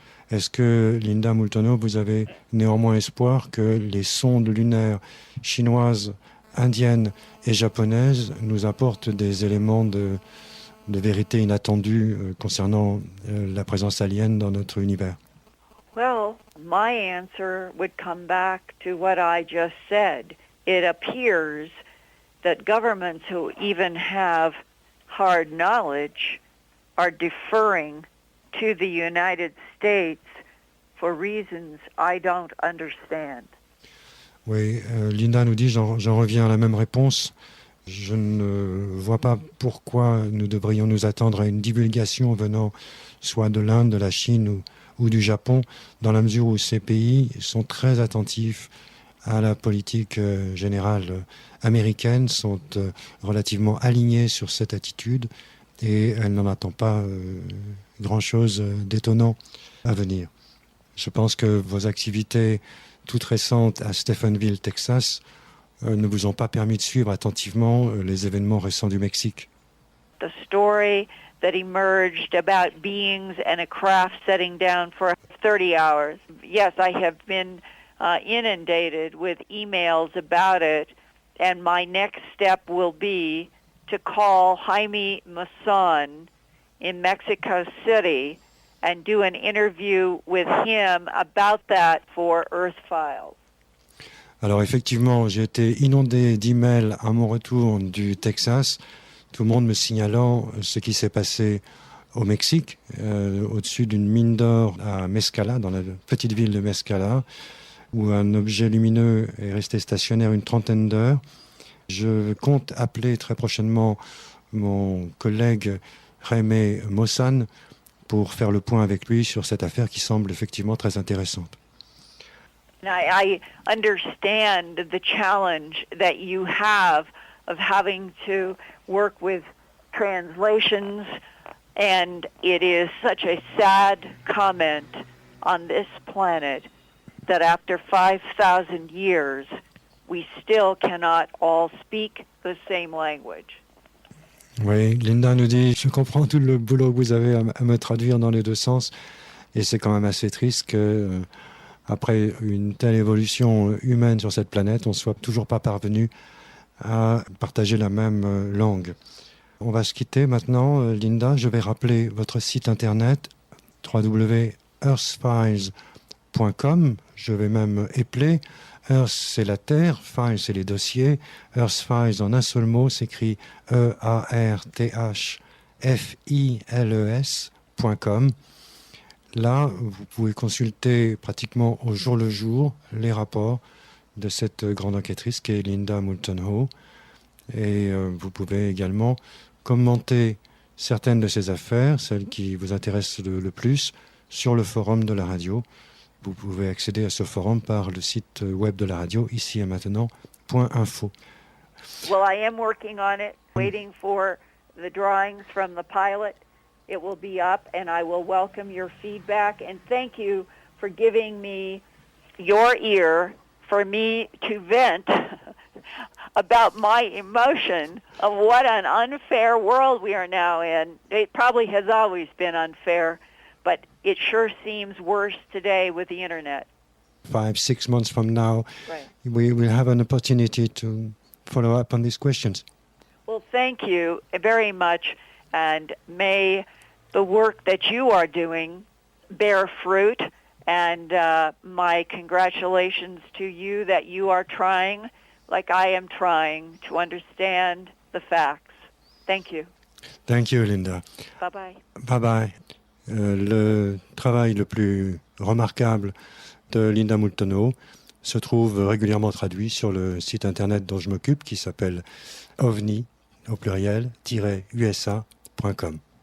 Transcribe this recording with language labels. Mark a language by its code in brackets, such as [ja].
[fr] Est-ce que, Linda Moulton Howe, vous avez néanmoins espoir que les sondes lunaires chinoises, indiennes et japonaises nous apportent des éléments de vérité inattendue concernant la présence alien dans notre univers? [en] Well, my answer would come back to what I just said. It appears that governments who even have hard knowledge are deferring to the United States for reasons I don't understand. [fr] Oui, Linda nous dit, j'en reviens à la même réponse. Je ne vois pas pourquoi nous devrions nous attendre à une divulgation venant soit de l'Inde, de la Chine ou du Japon, dans la mesure où ces pays sont très attentifs à la politique générale américaine, sont relativement alignés sur cette attitude et elle n'en attend pas grand-chose d'étonnant à venir. Je pense que vos activités toutes récentes à Stephenville, Texas, ne vous ont pas permis de suivre attentivement les événements récents du Mexique. [en] The story that emerged about beings and a craft setting down for 30 hours. Yes, I have been inundated with emails about it, and my next step will be to call Jaime Maussan in Mexico City and do an interview with him about that for Earth Files. [fr] Alors effectivement, j'ai été inondé d'emails à mon retour du Texas, tout le monde me signalant ce qui s'est passé au Mexique, au-dessus d'une mine d'or à Mescala, dans la petite ville de Mescala, où un objet lumineux est resté stationnaire une trentaine d'heures. Je compte appeler très prochainement mon collègue Jaime Maussan pour faire le point avec lui sur cette affaire qui semble effectivement très intéressante. [en] I understand the challenge that you have of having to work with translations, and it is such a sad comment on this planet that after 5,000 years, we still cannot all speak the same language. [fr] Oui, Linda nous dit, je comprends tout le boulot que vous avez à me traduire dans les deux sens, et c'est quand même assez triste que après une telle évolution humaine sur cette planète, on ne soit toujours pas parvenu à partager la même langue. On va se quitter maintenant, Linda. Je vais rappeler votre site internet www.earthfiles.com. Je vais même épeler. Earth, c'est la Terre. Files, c'est les dossiers. Earthfiles, en un seul mot, s'écrit EARTHFILES.com. Là, vous pouvez consulter pratiquement au jour le jour les rapports de cette grande enquêtrice qui est Linda Moulton Howe. Et vous pouvez également commenter certaines de ces affaires, celles qui vous intéressent le plus, sur le forum de la radio. Vous pouvez accéder à ce forum par le site web de la radio, ici et maintenant.info. [en] Well, I am working on it, waiting for the drawings from the pilot. It will be up, and I will welcome your feedback. And thank you for giving me your ear for me to vent about my emotion of what an unfair world we are now in. It probably has always been unfair, but it sure seems worse today with the Internet. 5-6 months from now, right, we will have an opportunity to follow up on these questions. Well, thank you very much, and may the work that you are doing bear fruit, and my congratulations to you that you are trying, like I am trying, to understand the facts. Thank you. Thank you, Linda. Bye-bye. Bye-bye. [fr] Le travail le plus remarquable de Linda Moulton Howe se trouve régulièrement traduit sur le site internet dont je m'occupe, qui s'appelle ovni, au pluriel, -usa.com.